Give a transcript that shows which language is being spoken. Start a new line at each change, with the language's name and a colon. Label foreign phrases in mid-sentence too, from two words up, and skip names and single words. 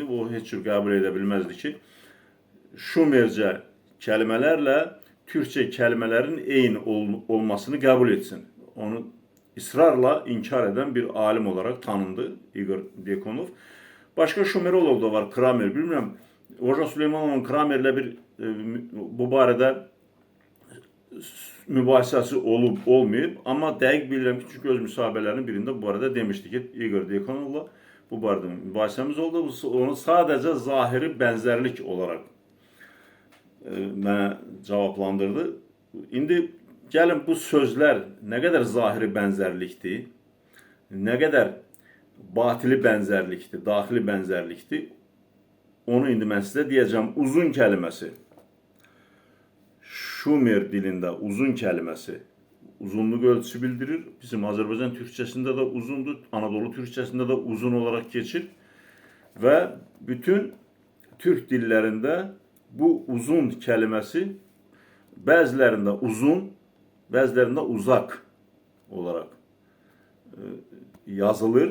Turkish: O hiç kabul edebilmezdi ki Şumerce kelimelerle Türkçe kelimelerin eyni olmasını kabul etsin. Onu ısrarla inkar eden bir alim olarak tanındı Igor Dekhanov. Başka Şumerolog da var, Kramer.
Azerbaijani: Bilmiyorum, Orja Süleymanov'un Kramer'le bir bu barədə mübahisəsi olub, olmayıb. Ama dəqiq bilirəm ki, çünkü öz müsahibələrinin birində bu barədə demişdi ki, Igor Dekhanov'la bu barədə mübahisəmiz oldu.
Turkish: Onu sadece zahiri benzerlik olarak
Azerbaijani: mənə cavablandırdı. İndi gəlin
Turkish: bu sözler ne kadar zahiri benzerlikti, ne kadar batili benzerlikti, daxili benzerlikti,
Azerbaijani: onu indi mən sizə deyəcəm.
Turkish: Uzun kelimesi, Şumer dilinde uzun kelimesi, uzunluk ölçüsü bildirir. Bizim Azerbaycan Türkçesinde de uzundur, Anadolu Türkçesinde de uzun olarak geçir. Ve bütün Türk dillerinde bu uzun kelimesi bazılarında uzun, bazılarında uzak olarak yazılır.